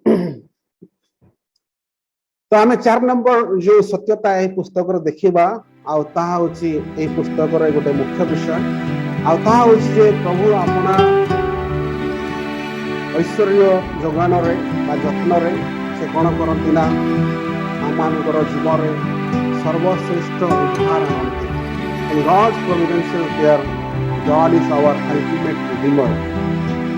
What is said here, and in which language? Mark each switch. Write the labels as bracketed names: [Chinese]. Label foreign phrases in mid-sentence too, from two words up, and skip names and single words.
[Odia] ତୋ ଆମେ 4 ନମ୍ବର ଯୋ ସତ୍ୟତା ହୈ ପୁସ୍ତକ ଦେଖିବା ଆ ତାହା ହୋଚି ଏ ପୁସ୍ତକ ରେ ଗୋଟେ ମୁଖ୍ୟ ବିଷୟ ଆ ତାହା ହୋଚି ଯେ ପ୍ରଭୁ ଆପଣା ଐଶ୍ୱର୍ଯ୍ୟ ଯୋଗାଣ ରେ ବା ଯତ୍ନ ରେ ସେ କଣ କରନ୍ତି ନା ଆମମାନଙ୍କର ଜୀବନ ରେ ସର୍ବଶ୍ରେଷ୍ଠ ଉଦ୍ଧାର କରନ୍ତି। [English] In God's providential care, God is our ultimate redeemer.